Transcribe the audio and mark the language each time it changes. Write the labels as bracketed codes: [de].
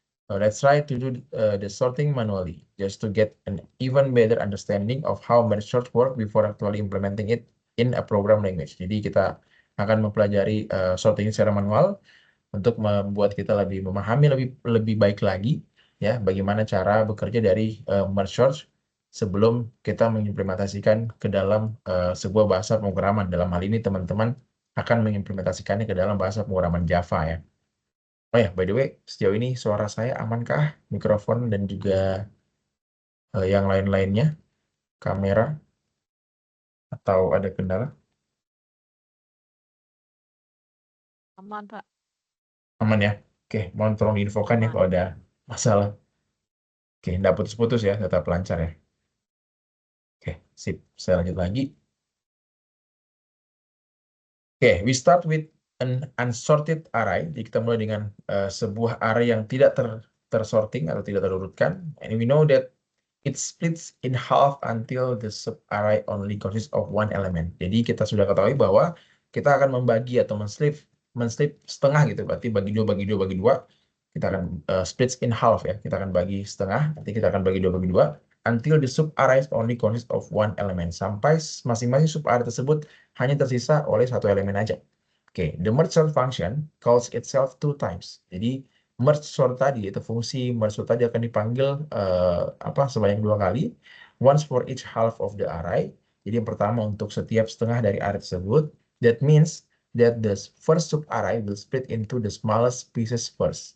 [en] Let's try to do the sorting manually, just to get an even better understanding of how merge sort work before actually implementing it in a program language. [id] Jadi kita akan mempelajari sorting secara manual untuk membuat kita lebih memahami lebih baik lagi ya bagaimana cara bekerja dari merge sort sebelum kita mengimplementasikan ke dalam sebuah bahasa pemrograman. Dalam hal ini teman-teman akan mengimplementasikannya ke dalam bahasa pemrograman Java ya. Oh ya, [en] by the way, [id] sejauh ini suara saya amankah? Mikrofon dan juga yang lain-lainnya, kamera, atau ada kendala? Aman, Pak. Aman ya? Oke, mohon tolong diinfokan ya Aman. kalau ada masalah. Oke, nggak putus-putus ya, tetap lancar ya. Oke, sip. Saya lanjut lagi. [en] Oke, we start with an unsorted array. [id] Jadi kita mulai dengan sebuah array yang tidak tersorting atau tidak terurutkan. [en] And we know that it splits in half until the sub-array only consists of one element. [id] Jadi kita sudah ketahui bahwa kita akan membagi atau menslip setengah gitu. Berarti bagi dua. Kita akan [en] splits in half [id] ya. Kita akan bagi setengah. Nanti kita akan bagi dua. [en] Until the sub-arrays only consists of one element. [id] Sampai masing-masing sub-array tersebut hanya tersisa oleh satu elemen aja. Oke, [en] the merge sort function calls itself 2 times. [id] Jadi merge sort tadi, itu fungsi merge sort tadi akan dipanggil sebanyak 2 kali. [en] Once for each half of the array. [id] Jadi yang pertama untuk setiap setengah dari array tersebut. [en] That means that the first sub array will split into the smallest pieces first.